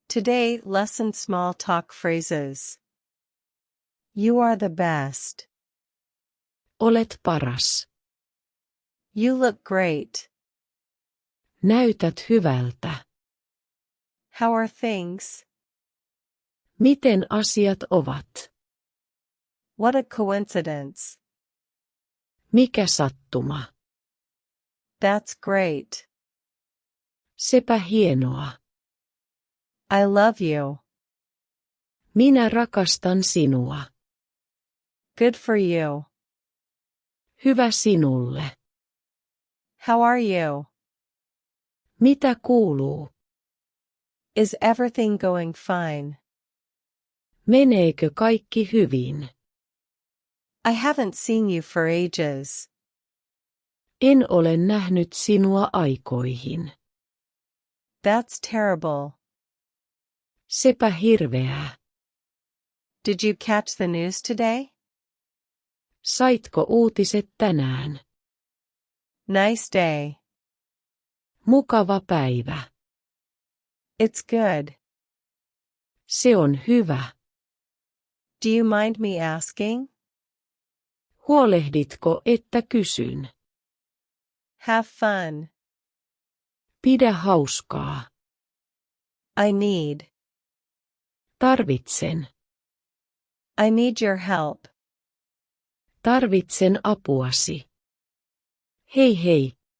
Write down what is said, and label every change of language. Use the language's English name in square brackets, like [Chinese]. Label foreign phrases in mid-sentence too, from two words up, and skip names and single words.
[English] Today, lesson small talk phrases. You are the best. [Finnish] Olet paras. [English] You look great. [Finnish] Näytät hyvältä. [English] How are things? [Finnish] Miten asiat ovat? [English] What a coincidence. [Finnish] Mikä sattuma? [English] That's great. [Finnish] Sepä hienoa. [English] I love you. [Finnish] Minä rakastan sinua. [English] Good for you. [Finnish] Hyvä sinulle. [English] How are you? [Finnish] Mitä kuuluu? [English] Is everything going fine? [Finnish] Meneekö kaikki hyvin? [English] I haven't seen you for ages. [Finnish] En ole nähnyt sinua aikoihin. [English] That's terrible. [Finnish] Sepä hirveää. [English] Did you catch the news today? [Finnish] Saitko uutiset tänään? [English] Nice day. [Finnish] Mukava päivä. [English] It's good. [Finnish] Se on hyvä. [English] Do you mind me asking? [Finnish] Huolehditko, että kysyn? [English] Have fun. [Finnish] Pidä hauskaa. [English] I need. [Finnish] Tarvitsen. [English] I need your help. [Finnish] Tarvitsen apuasi. Hei hei,